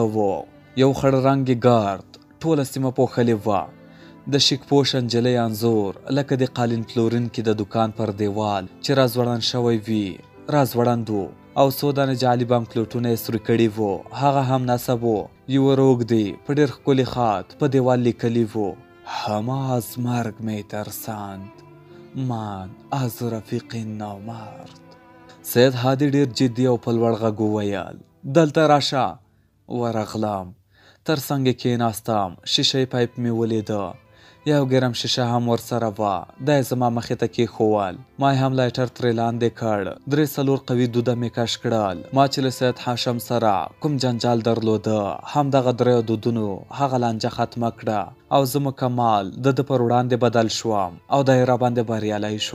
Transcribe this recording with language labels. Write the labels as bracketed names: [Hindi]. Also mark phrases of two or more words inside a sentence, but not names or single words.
[Pashto] یو خړ رنګې ګارد ټوله سیمه پوښلې وه. د شیک پوش نجلۍ انځور لکه د قالین پلورونکي د دکان پر دیوال چې راځوړند شوی وي راځوړند و او څو دانې جعلي بانکلوټونه یې سوري کړي وو هغه هم نصب و یوه روږدي په ډېر ښکلي خط په دیوال لیکلي وو [Persian] همه از مرگ می ترسند من از رفیق نامرد. [Pashto] سید هادي ډېر جدي او په لوړ غږ وویل دلته راشه. ورغلم، تر څنګ یې کېناستم، شیشې پایپ مې ولیده، یو ګرم شیشه هم ورسره وه، دا یې زما مخې ته کېښول، ما یې هم لایټر ترې لاندې کړ، 3-4 قوي دوده مې کش کړل، ما چې له سید هاشم سره کوم جنجال درلوده همدغه 3 دودونو هغه لانجه ختمه کړه او زه مکمل د ده پر وړاندې بدل شوم او دی راباندې بریالی شو.